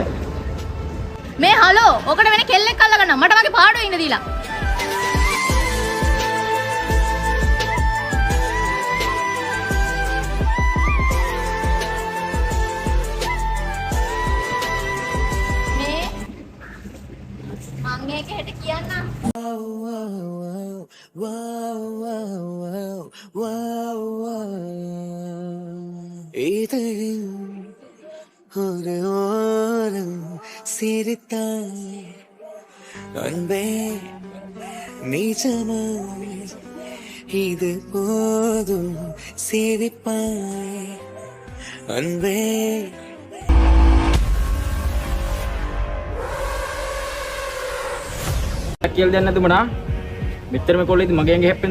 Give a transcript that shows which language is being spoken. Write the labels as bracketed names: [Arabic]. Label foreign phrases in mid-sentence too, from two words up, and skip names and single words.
[Sinhala] මේ හලෝ ඔකට වෙන කෙල්ලෙක් අල්ලගන්න මට මගේ පාඩුවේ ඉන්න දීලා. මේක හෙට කියන්න [Tamil] இதழும் ஒரு ஓரம் சிரித்தாய் அன்பே நிஜமாய் இது போதும் சிரிப்பாய் அன்பே [Sinhala] කියලා දෙන්න නැතුමනා මෙච්චර මේ කොල්ලේ ඉතින් මගේ ඇඟ හැප්පෙන